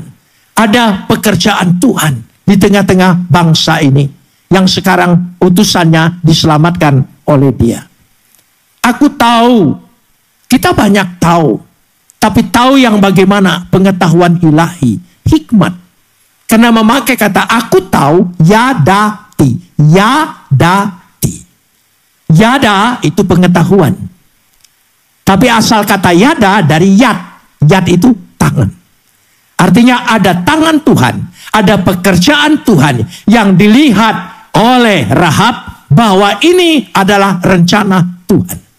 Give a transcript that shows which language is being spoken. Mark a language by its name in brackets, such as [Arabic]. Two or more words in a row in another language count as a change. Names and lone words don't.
[Indonesian] Ada pekerjaan Tuhan di tengah-tengah bangsa ini. Yang sekarang utusannya diselamatkan oleh dia. Aku tahu. Kita banyak tahu. Tapi tahu yang bagaimana pengetahuan ilahi. Hikmat. Karena memakai kata aku tahu, yadati. Yadati. Yada itu pengetahuan. Tapi asal kata yada dari yad. Yad itu tangan. Artinya ada tangan Tuhan. Ada pekerjaan Tuhan yang dilihat oleh Rahab bahwa ini adalah rencana Tuhan.